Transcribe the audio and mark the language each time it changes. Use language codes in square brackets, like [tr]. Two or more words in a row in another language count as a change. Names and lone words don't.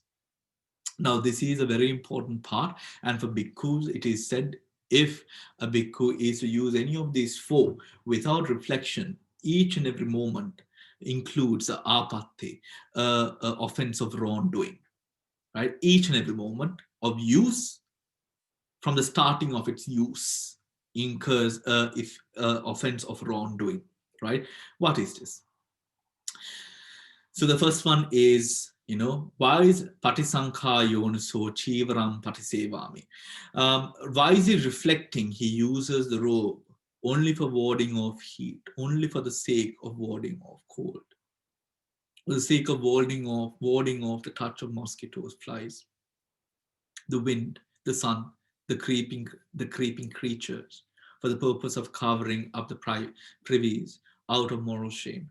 [en] Now, this is a very important part. And for bhikkhus, it is said, if a bhikkhu is to use any of these four without reflection, each and every moment includes a apatti, offense of wrongdoing, right? Each and every moment of use, from the starting of its use, incurs if offense of wrongdoing, right? What is this? So the first one is, why is [pi] patisankha yoniso chivaram patisevami? [en] Why is he reflecting? He uses the robe only for warding off heat, only for the sake of warding off cold, for the sake of warding off the touch of mosquitoes, flies, the wind, the sun, the creeping creatures, for the purpose of covering up the privies out of moral shame.